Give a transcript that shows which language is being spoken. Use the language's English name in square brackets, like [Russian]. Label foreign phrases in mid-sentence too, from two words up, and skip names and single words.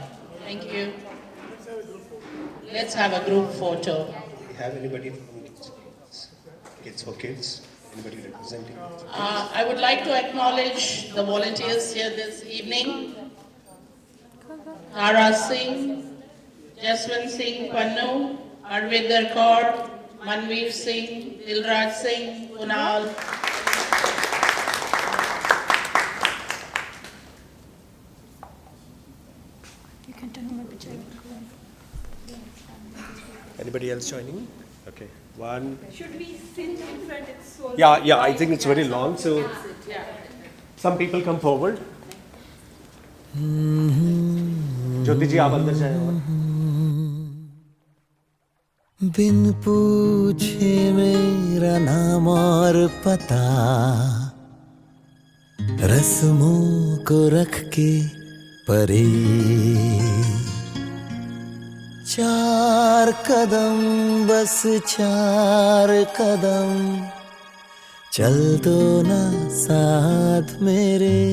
[English] Thank you. Let's have a group photo. Have anybody from Kids for Kids? Anybody representing? I would like to acknowledge the volunteers here this evening. Tara Singh, Jaswant Singh Pannu, Arvinder Kaur, Manveer Singh, Dilraj Singh, Kunal. You can turn my picture. Anybody else joining? Okay, one. Should we sit in front? It's so Yeah, I think it's very long, so some people come forward. [Hindi] Jyoti ji, आप अंदर जाएं। बिन पूछे मेरा नाम और पता रस्मों को रख के परे चार कदम बस चार कदम चल दो ना साथ मेरे